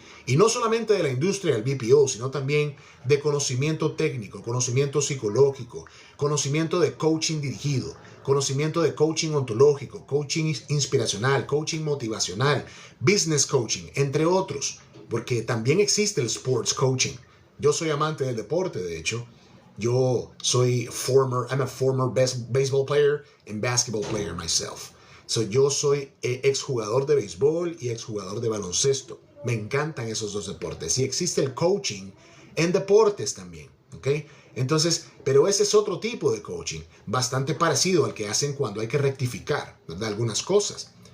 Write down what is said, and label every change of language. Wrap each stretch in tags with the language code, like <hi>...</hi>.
<es>Y no solamente de la industria del BPO, sino también de conocimiento técnico, conocimiento psicológico, conocimiento de coaching dirigido, conocimiento de coaching ontológico, coaching inspiracional, coaching motivacional, business coaching, entre otros, porque también existe el sports coaching. Yo soy amante del deporte, de hecho.</es> <en>I'm a former baseball player and basketball player myself.</en> <es>So yo soy exjugador de béisbol y exjugador de baloncesto. Me encantan esos dos deportes. Y existe el coaching en deportes también, ¿ok? Entonces, pero ese es otro tipo de coaching, bastante parecido al que hacen cuando hay que rectificar, ¿verdad?, algunas cosas.</es>